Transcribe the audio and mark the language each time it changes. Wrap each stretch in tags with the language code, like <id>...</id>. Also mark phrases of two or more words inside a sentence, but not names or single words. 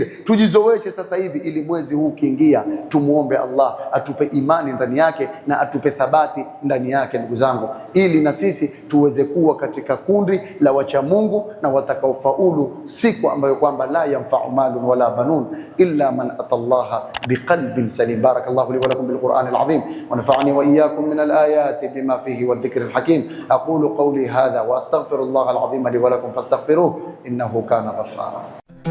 <sw>Tujizoeshe sasa hivi, ili mwezi huu ukiingia, tumuombe Allah atupe imani ndani yake na atupe thabati ndani yake ndugu zangu, ili na sisi tuweze kuwa katika kundi la wacha Mungu na watakaofaulu siku ambayo kwamba</sw> <ar>لا ينفع مال ولا بنون إلا من أتى الله بقلب سليم. بارك الله لي ولكم بالقرآن العظيم ونفعني وإياكم من الآيات بما فيه وذكر الحكيم. أقول قولي هذا وأستغفر الله العظيم لي ولكم فاستغفروه إنه كان غفارا.</ar>